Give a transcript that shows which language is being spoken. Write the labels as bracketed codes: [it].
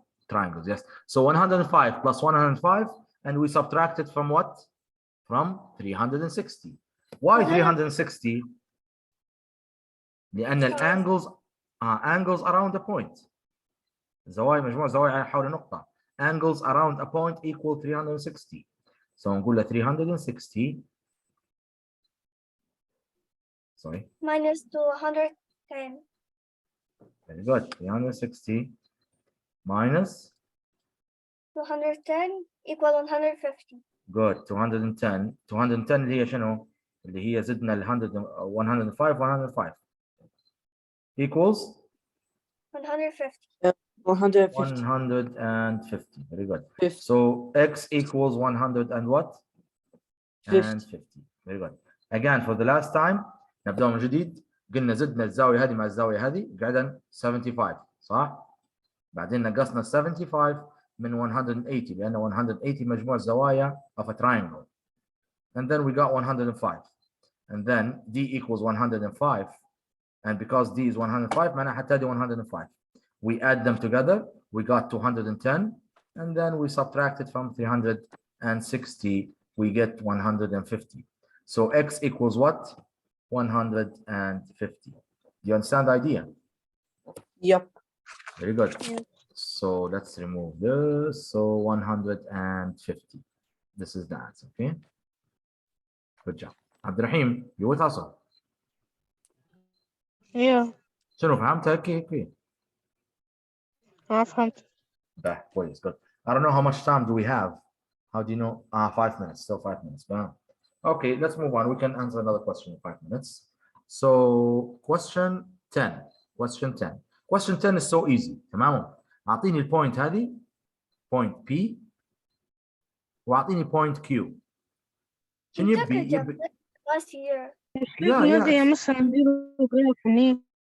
[en] triangles yes so 105 plus 105 and we subtract it from what from 360 Why 360? لأن الangles angles around a point. [ar] زوايا مجموع زوايا حول نقطة. [en] Angles around a point equal 360. So [ar] نقول له [en] 360. Sorry. minus 210. Very good. 360 minus 210 equal 150. good [ar] 210 210 اللي هي شنو؟ اللي هي زدنا ال 105 105 equals [en] 150. 150. 150. Very good. 50. So x equals 100 and what? 50. 50. Very good. Again for the last time [ar] نبدأ من جديد. قلنا زدنا الزاوية هذه مع الزاوية هذه قعدنا 75 صح؟ بعدين نقصنا 75 من 180 لأن 180 مجموع الزوايا [en] of a triangle. And then we got 105. And then d equals 105. And because d is 105 [ar] معناها حتى دي 105. [en] We add them together. We got 210. And then we subtracted from 360. We get 150. So x equals what? 150. Do you understand the idea? Yep. Very good. Yes. So let's remove this. So 150. This is the answer. Okay. Good job. Abdurrahim, you with us? Yeah. [ar] شنو فهمت هيك؟ ما فهمت. كويس. [en] Good. I don't know how much time do we have. How do you know? 5 minutes. Still 5 minutes. Okay, let's move on. We can answer another question in 5 minutes. So question 10. Question 10. Question 10 is so easy. [ar] تمام. أعطيني البوينت هذه point P وأعطيني point Q. شنو [en] You took a [ar] يبي؟ [en] job last year. [ar] ماذا يا مثلا نديروا جراف هني؟